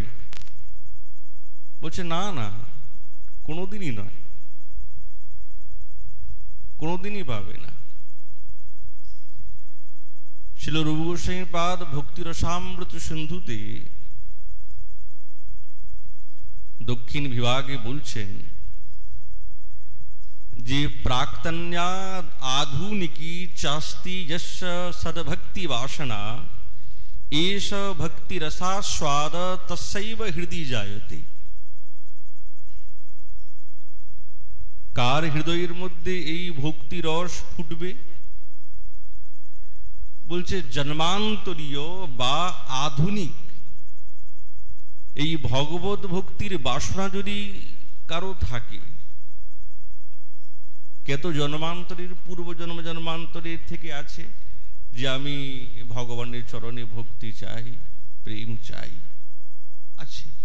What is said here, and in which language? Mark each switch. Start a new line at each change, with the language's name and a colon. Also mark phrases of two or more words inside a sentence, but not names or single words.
Bangla: বলছে না না, কোনোদিনই নয়, কোনোদিনই পাবে না। শ্রীল রূপ গোস্বামী পাদ ভক্তি রসামৃত সিন্ধুতে দক্ষিণ বিভাগে বলছেন যে
Sanskrit: प्राक्तन्या आधुनिकी चास्ति यस्य सद्भक्ति वासना एष भक्ति रसास्वाद तस्सैव हृदय जायते।
Bangla: কার হৃদয়ের মধ্য এই ভক্তি রস ফুটবে? বলছে জন্মান্তরীয় বা আধুনিক এই ভগবত ভক্তির বাসনা যদি কারো থাকে, কত জন্মান্তরের পূর্ব জন্মান্তরের থেকে আছে যে আমি ভগবানের চরণে ভক্তি চাই, প্রেম চাই, আছে।